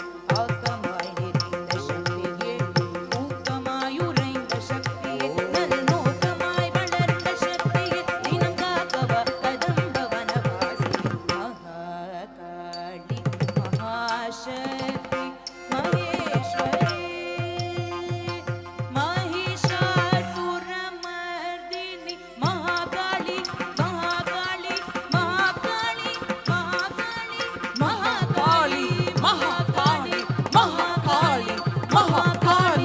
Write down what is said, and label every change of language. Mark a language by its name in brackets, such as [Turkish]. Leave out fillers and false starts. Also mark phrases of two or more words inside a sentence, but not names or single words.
[Tamil] ஆக்கமாய் நிறைந்த சக்தியே. ஊக்கமாய் உறைந்த சக்தியே. நன்னோக்கமாய் வளர்ந்த சக்தியே. தினம் காக்கவா கதம்ப வனவாசியே. [Sanskrit] மகாகாளி மகாசக்தி மகேஸ்வரி महिषासुरमर्दिनी महाकाली महाकाली महाकाली महाकाली महाकाली महाकाली महाकाली महाकाली